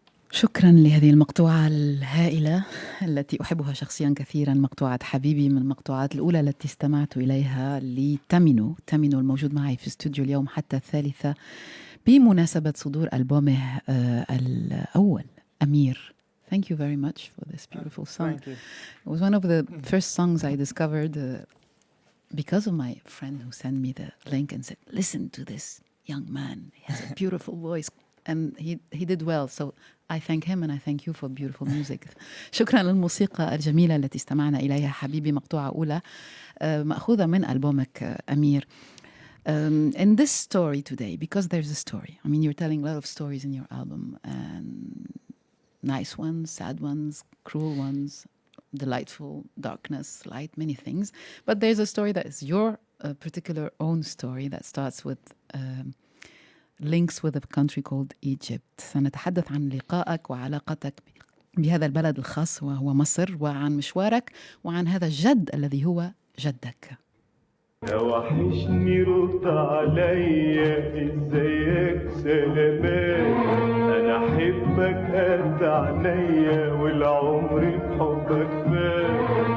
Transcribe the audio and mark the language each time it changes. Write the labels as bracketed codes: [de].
[ar] شكرا لهذه المقطوعة الهائلة التي أحبها شخصيا كثيرا، مقطوعة حبيبي، من المقطوعات الأولى التي استمعت إليها لتامينو. تامينو الموجود معي في استوديو اليوم حتى الثالثة بمناسبة صدور ألبومه الأول أمير. [en] Thank you very much for this beautiful song. Thank you. It was one of the first songs I discovered because of my friend who sent me the link and said, listen to this young man. He has a beautiful voice. And he did well. So I thank him and I thank you for beautiful music. [ar] شكرا للموسيقى الجميلة التي استمعنا إليها حبيبي، مقطوعة أولى مأخوذة من ألبومك أمير. [en] In this story today, because there's a story. I mean, you're telling a lot of stories in your album, and nice ones, sad ones, cruel ones, delightful, darkness, light, many things. But there's a story that is your particular own story that starts with links with a country called Egypt. [ar] سنتحدث عن لقائك وعلاقتك بهذا البلد الخاص وهو مصر، وعن مشوارك وعن هذا الجد الذي هو جدك. يا وحشني رد عليا، ازيك سلامات، انا احبك قد عينيا والعمر بحبك فات.